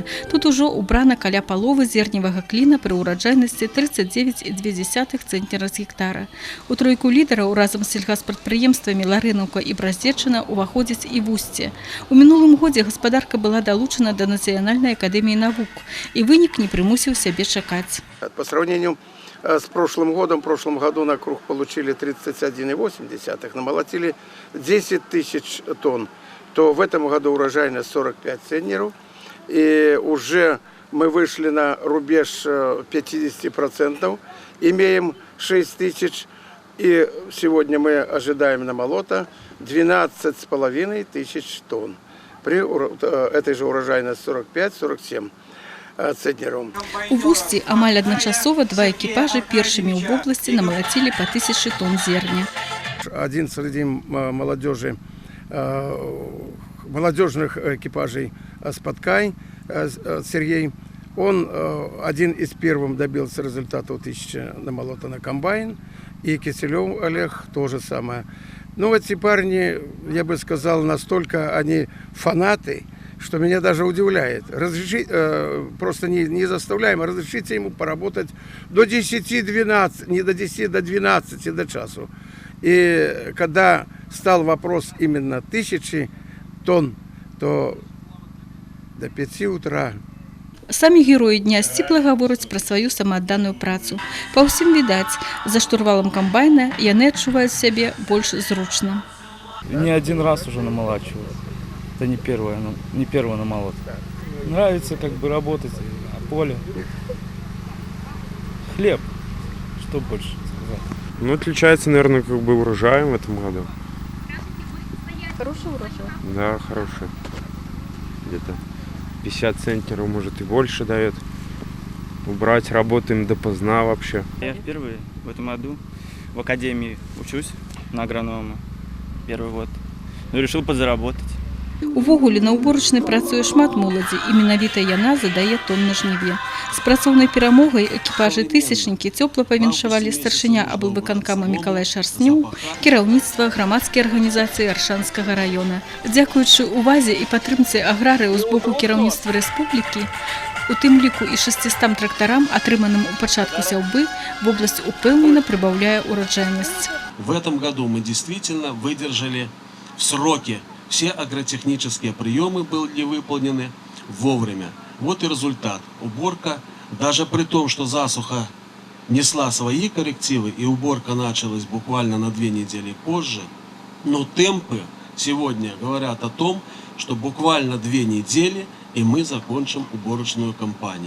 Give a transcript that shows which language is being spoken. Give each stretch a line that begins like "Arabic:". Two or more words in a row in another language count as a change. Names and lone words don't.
Belarusian: Тут ужо убрана каля паловы зерневага кліна пры ўраджайнасці 39,2 цэнтнера з гектара. У тройку лідараў разам з сельгаспрадпрыемствамі Ларынаўка і Браздзечына уваходзіць і Вусце. У мінулым годзе гаспадарка была далучана да Нацыянальнай акадэміі навук, і вынік не прымусіў сябе чакаць.
Russian: По сравнению с прошлым годом, в прошлом году на круг получили 31,8, намолотили 10 тысяч тонн, то в этом году урожайность 45 центнеров. И уже мы вышли на рубеж 50%, имеем 6 тысяч. И сегодня мы ожидаем намолота 12,5 тысяч тонн. При этой же урожайности 45-47 центнеров. У Вусці амаль адначасова два экіпажы першымі ў вобласці намалацілі па 1000 тонн зерня. Один среди молодежи, молодежных экипажей Спаткай, Сергей, он один из первых добился результата 1000 намолота на комбайн, и Киселев Олег то же самое. Но эти парни, я бы сказал, настолько они фанаты, что меня даже удивляет. Просто не заставляем, а разрешите ему поработать до 10-12, не до 10, до 12, до часу. И когда стал вопрос именно 1000 тонн, то до 5 утра.
Belarusian: Самі героі дня сціпла гавораць пра сваю самаадданую працу. Па ўсім відаць, за штурвалом камбайна яны адчуваюць сябе больш зручна.
Russian: Не один раз уже намолачиваю. Это не первый намолот. Нравится как бы работать на поле. Хлеб. Что больше сказать? Ну, отличается, наверное, как бы урожаем в этом году. Хороший урожай? Да, хороший. Где-то 50 центнеров, может, и больше дает. Убрать, работаем допоздна вообще. Я впервые в этом году в академии учусь на агронома. Первый год. Но решил подзаработать.
Belarusian: Увогуле на уборачнай працуе шмат моладзі, і менавіта яна задае тон на жніве. З працоўнай перамогай экіпажы тысячнікі цёпла павіншавалі старшыня аблвыканкама Мікалай Шарстнёў, кіраўніцтва грамадскай арганізацыі Аршанскага района. Дзякуючы увазе і падтрымцы аграрыяў з боку кіраўніцтва рэспублікі, у тым ліку і 600 трактарам, атрыманым у пачатку сяўбы, вобласць упэўнена прыбаўляе ураджайнасць.
Russian: В этом году мы действительно выдержали в сроки. Все агротехнические приемы были выполнены вовремя. Вот и результат. Уборка, даже при том, что засуха несла свои коррективы, и уборка началась буквально на 2 недели позже, но темпы сегодня говорят о том, что буквально 2 недели, и мы закончим уборочную кампанию.